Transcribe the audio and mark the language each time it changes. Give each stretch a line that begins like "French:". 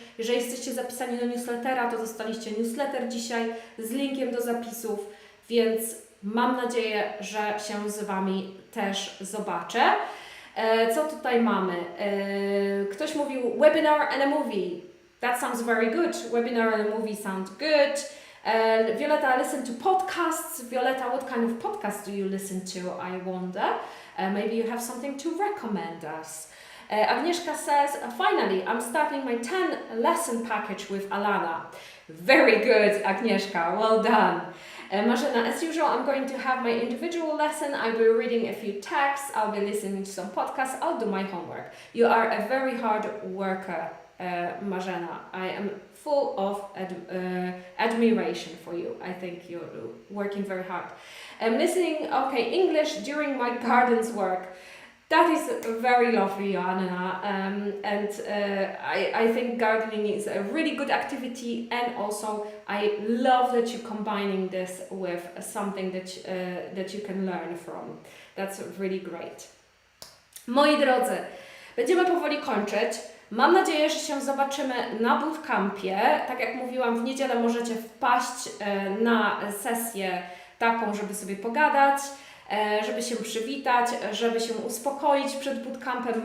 Polish: Jeżeli jesteście zapisani do newslettera, to dostaliście newsletter dzisiaj z linkiem do zapisów, więc mam nadzieję, że się z Wami też zobaczę. Co tutaj mamy? Ktoś mówił
English: webinar and a movie. That sounds very good. Webinar and a movie sound good. Violetta, listen to podcasts. Violetta, what kind of podcasts do you listen to? I wonder. Maybe you have something to recommend us. Agnieszka says, finally, I'm starting my 10-lesson package with Alana. Very good, Agnieszka. Well done. Marzena, as usual, I'm going to have my individual lesson. I'll be reading a few texts. I'll be listening to some podcasts. I'll do my homework. You are a very hard worker, Marzena. I am full of admiration for you. I think you're working very hard. I'm listening, okay, English during my garden's work. That is very lovely, Joanna, and I think gardening is a really good activity, and also I love that you're combining this with something that you can learn from. That's really great.
Polish: Moi drodzy, będziemy powoli kończyć. Mam nadzieję, że się zobaczymy na bootcampie. Tak jak mówiłam, w niedzielę możecie wpaść na sesję taką, żeby sobie pogadać, żeby się przywitać, żeby się uspokoić przed bootcampem.